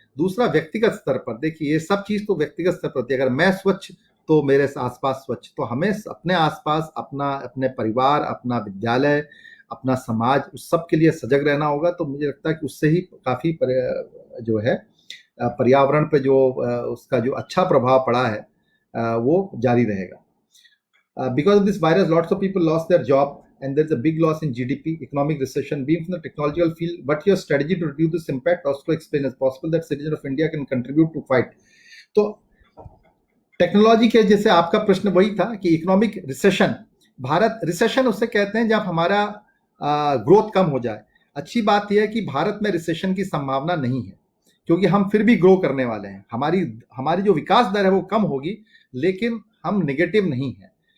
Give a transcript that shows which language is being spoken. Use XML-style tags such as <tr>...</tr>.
<hi>दूसरा, व्यक्तिगत स्तर पर देखिए, ये सब चीज़ तो व्यक्तिगत स्तर पर होती है। अगर मैं स्वच्छ तो मेरे आसपास स्वच्छ, तो हमें अपने आसपास, अपना, अपने परिवार, अपना विद्यालय, अपना समाज, उस सब के लिए सजग रहना होगा। तो मुझे लगता है कि उससे ही काफ़ी जो है पर्यावरण पे जो उसका जो अच्छा प्रभाव पड़ा है वो जारी रहेगा।</hi> <en>Because of this virus, lots of people lost their job, and there's a big loss in GDP, economic recession. Being from the technological field, what your strategy to reduce this impact? Also explain as possible that citizens of India can contribute to fight.</en> <hi>तो technology के जैसे आपका प्रश्न वही था कि economic recession, Bharat recession उससे कहते हैं जब हमारा ग्रोथ कम हो जाए। अच्छी बात यह है कि भारत में रिसेशन की संभावना नहीं है, क्योंकि हम फिर भी ग्रो करने वाले हैं। हमारी जो विकास दर है वो कम होगी, लेकिन हम नेगेटिव नहीं है।</hi>